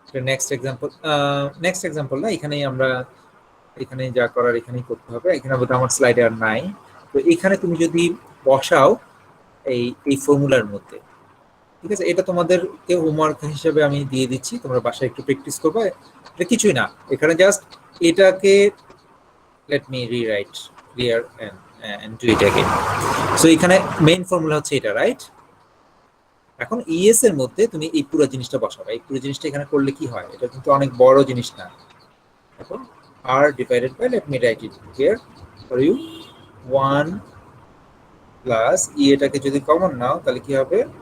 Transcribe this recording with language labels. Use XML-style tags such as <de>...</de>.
<bn>Next example না, এখানেই আমরা এখানে যা করার এখানেই করতে হবে। এখানে বোধহয় আমার স্লাইডে আর নাই। তো এখানে তুমি যদি বসাও এই ফর্মুলার মধ্যে, ঠিক আছে? এটা তোমাদেরকে হোমওয়ার্ক হিসেবে আমি দিয়ে দিচ্ছি, তোমরা বাসায় একটু প্র্যাকটিস করবে। এটা কিছুই না, এখানে জাস্ট এটাকে</bn> <en>let me rewrite here and do it again.</en> <bn>So এখানে মেইন ফর্মুলা হচ্ছে এটা, রাইট? এখন ইএস এর মধ্যে তুমি এই পুরো জিনিসটা বসাবে। এই পুরো জিনিসটা এখানে করলে কি হয়? এটা কিন্তু অনেক বড় জিনিস না। এখন r divided by,</bn> <en>let me write it here for you,</en> <bn>1 plus এটাকে যদি কমন নাও তাহলে কি হবে?</bn>